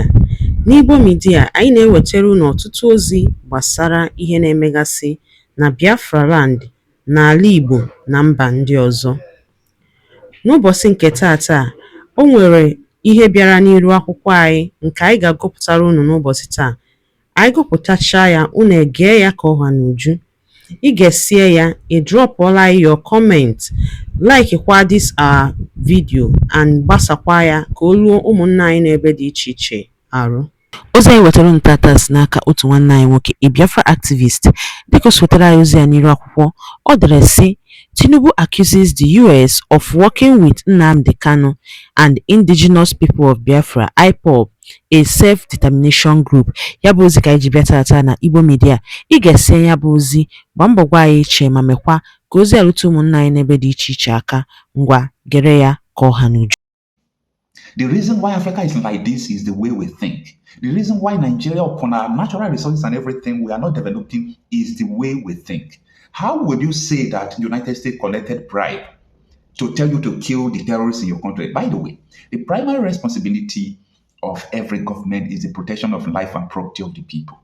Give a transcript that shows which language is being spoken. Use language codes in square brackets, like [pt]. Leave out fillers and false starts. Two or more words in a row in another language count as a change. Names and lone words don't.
[ig] N'Igbo Media, anyị na-ewetara unu ọtụtụ ozi gbasara ihe na-emegasị na Biafra land, n'ala Igbo na mba ndị ọzọ. N'ụbọchị nke taata, o nwere ihe bịara n'iru akwụkwọ anyị nke anyị ga-agụpụtara unu n'ụbọchị taa. Anyị gụpụtachaa ya, unu egee ya ka ọha n'uju. Ị ga-esie ya, ị drọpụọla [en] your comment, [ig] like kwa [en] this our video [ig] and gbasakwa ya ka o ruo ụmụnna anyị n'ebe dị iche iche arụ. Ozi anyị wetara unu tata si n'aka otu nwanne anyị nwoke, [en] a Biafra activist. [ig] Dịka o si wetara anyị ozi ya n'iru akwụkwọ, ọ dere sị: [en] Tinubu accuses the US of working with Nnamdi Kanu and indigenous people of Biafra, Ipob, a self-determination group. [ig] Ya bụ ozi ka anyị ji bịa tata na Igbo Media. Ị ga-esi ya bụ ozi, gbaa mbọ gwa anyị iche ma mekwa ka ozi arute ụmụnna anyị n'ebe dị iche iche aka. Ngwa gere ya ka ọha n'uju. [en] The reason why Africa is like this is the way we think. The reason why Nigeria, upon our natural resources and everything, we are not developing is the way we think. How would you say that the United States collected bribe to tell you to kill the terrorists in your country? By the way, the primary responsibility of every government is the protection of life and property of the people.